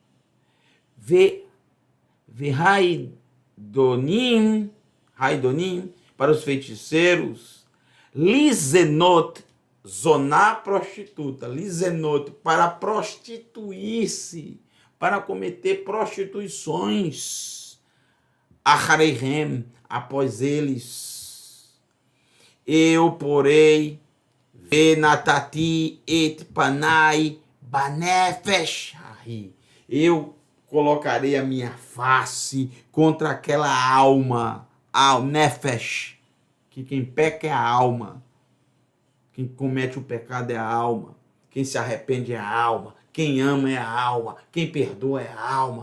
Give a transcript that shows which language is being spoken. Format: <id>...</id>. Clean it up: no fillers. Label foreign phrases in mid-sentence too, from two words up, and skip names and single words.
<pt>Haidonim, para os feiticeiros, Lizenot, zoná prostituta, Lizenot, para prostituir-se, para cometer prostituições, Achareihem, após eles, eu porei,</pt> <he>ונתתי את פני בנפש,</he> <pt>eu colocarei a minha face contra aquela alma, ao nefesh, que quem peca é a alma, quem comete o pecado é a alma, quem se arrepende é a alma, quem ama é a alma, quem perdoa é a alma.</pt>